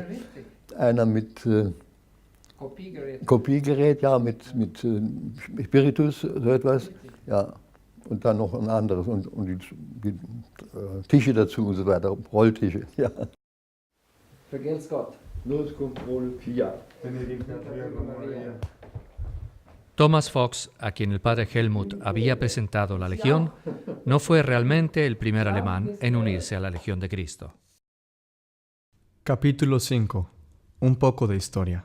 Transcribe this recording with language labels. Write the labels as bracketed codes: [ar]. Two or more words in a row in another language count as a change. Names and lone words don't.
[de] Einer mit Kopiegerät, ja, mit Spiritus, so etwas. Ja. Und dann noch ein anderes und die Tische dazu und so weiter, Rolltische. Ja. Vergelt's Gott. [la] Nos cum pro fiat. [es] Thomas Fox, a quien el padre Helmut había presentado la Legión, no fue realmente el primer alemán en unirse a la Legión de Cristo. Capítulo 5. Un poco de historia.